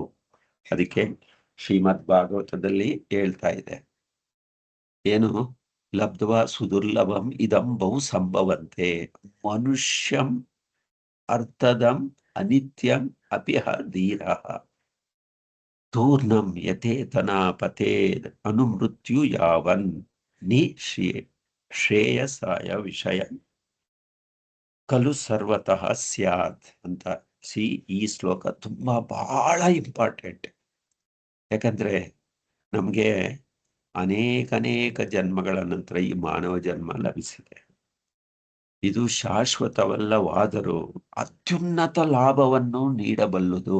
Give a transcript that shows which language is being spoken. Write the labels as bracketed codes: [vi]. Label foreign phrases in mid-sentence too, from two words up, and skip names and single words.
[kn] ಅದಕ್ಕೆ ಶ್ರೀಮದ್ ಭಾಗವತದಲ್ಲಿ ಹೇಳ್ತಾ ಇದೆ, ಏನು [sa] ಲಬ್ಧ್ವಾ ಸುದುರ್ಲಭಂ ಇದಂ ಬಹು ಸಂಭವಂತೆ ಮನುಷ್ಯಂ ಅರ್ಥದಂ ಅನಿತ್ಯಂ ಅಪಿಹ ಧೀರಃ ತೂರ್ಣಂ ಯಥೇತನಾ ಪತೇದ್ ಅನುಮೃತ್ಯು ಯಾವನ್ ನಿ ಶ್ರೇಯಸಾಯ ವಿಷಯ ಕಲು ಸರ್ವತಃ ಸ್ಯಾತ್ ಅಂತ. [kn] ಈ ಶ್ಲೋಕ ತುಂಬಾ ಬಹಳ ಇಂಪಾರ್ಟೆಂಟ್. ಯಾಕಂದ್ರೆ ನಮ್ಗೆ ಅನೇಕ ಜನ್ಮಗಳ ನಂತರ ಈ ಮಾನವ ಜನ್ಮ ಲಭಿಸಿದೆ. ಇದು ಶಾಶ್ವತವಲ್ಲವಾದರೂ ಅತ್ಯುನ್ನತ ಲಾಭವನ್ನು ನೀಡಬಲ್ಲುದು.